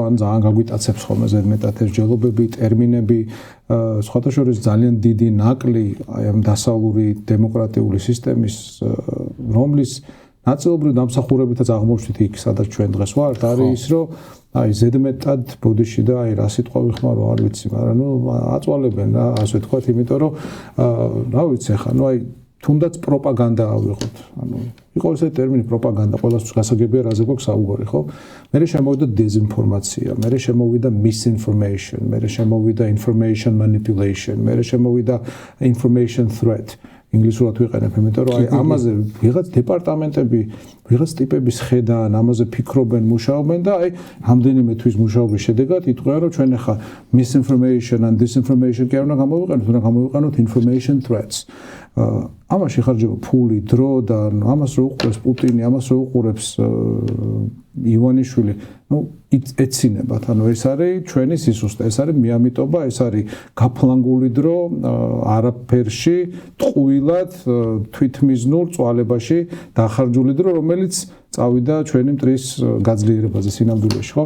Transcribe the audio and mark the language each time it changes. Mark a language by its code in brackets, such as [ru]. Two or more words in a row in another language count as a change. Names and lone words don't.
[ka] ან ძალიან გაგვიტაცებს ხოლმე ზედმეტად ეს მსჯელობები, ტერმინები, სხვათა შორის ძალიან დიდი ნაკლი აი ამ დასავლური დემოკრატიული სისტემის, რომლის ნაწილობრივ დამსახურებითაც აღმოჩნდით იქ, სადაც ჩვენ დღეს ვართ, არის ის, რომ აი ზედმეტად ბოდიში და აი რა სიტყვა ვიხმარო, არ ვიცი, მაგრამ ნუ აწვალებენ რა, ასე ვთქვათ, იმიტომ რომ რა ვიცი ახლა, ნუ აი თუნდაც პროპაგანდა ავიღოთ. ანუ იყო ესეთი ტერმინი პროპაგანდა, ყველასთვის გასაგებია რაზე გვაქვს საუბარი, ხო? მერე შემოვიდა დეზინფორმაცია, მერე შემოვიდა misinformation, მერე შემოვიდა [en] information manipulation, [ka] მერე შემოვიდა [en] information threat. [ka] ინგლისურად ვიყენებ, იმიტომ რომ აი ამაზე ვიღაც დეპარტამენტები, ვიღაც ტიპების ხედან, ამაზე ფიქრობენ, მუშაობენ და აი რამდენიმე თვის მუშაობის შედეგად იტყვიან, რომ ჩვენ ახლა [en] misinformation and disinformation [ka] კი არ უნდა გამოვიყენოთ, უნდა გამოვიყენოთ [en] information threats. [ka] ამაში ხარჯება ფული, დრო და ამას რო უყურებს პუტინი, ამას რო უყურებს ივანიშვილი, ნუ ეცინებათ, ანუ ეს არის ჩვენი სისუსტე, ეს არის მიამიტობა, ეს არის გაფლანგული დრო, არაფერში, ტყუილად, თვითმიზნურ წვალებაში დახარჯული დრო, რომელიც წავიდა ჩვენი მტრის გაძლიერებაზე სინამდვილეში, ხო?